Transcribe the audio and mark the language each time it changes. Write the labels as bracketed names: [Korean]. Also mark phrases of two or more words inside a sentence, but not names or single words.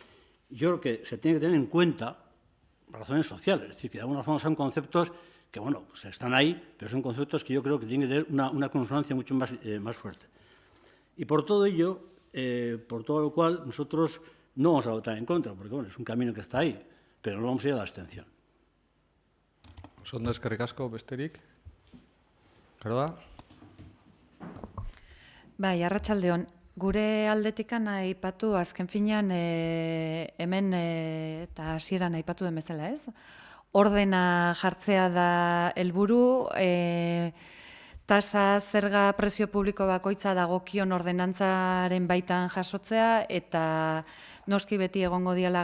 [Spanish] Yo creo que se tiene que tener en cuenta razones sociales, es decir, que de alguna forma son conceptos que, bueno, pues están ahí, pero son conceptos que yo creo que tienen que tener una consonancia mucho más fuerte. Y por todo ello, por todo lo cual, nosotros no vamos a votar en contra, porque, bueno, es un camino que está ahí, pero no vamos a ir a la abstención. [Basque] Ondo eskerrik asko, besterik. Geroa? Bai, arratsaldeon. Gure aldetikan aipatu azken finean hemen eta hasieran aipatu den bezala, ez? Ordena jartzea da helburu, tasa zerga prezio publiko bakoitza dagokion ordenantzaren baitan jasotzea eta noski beti egongo diala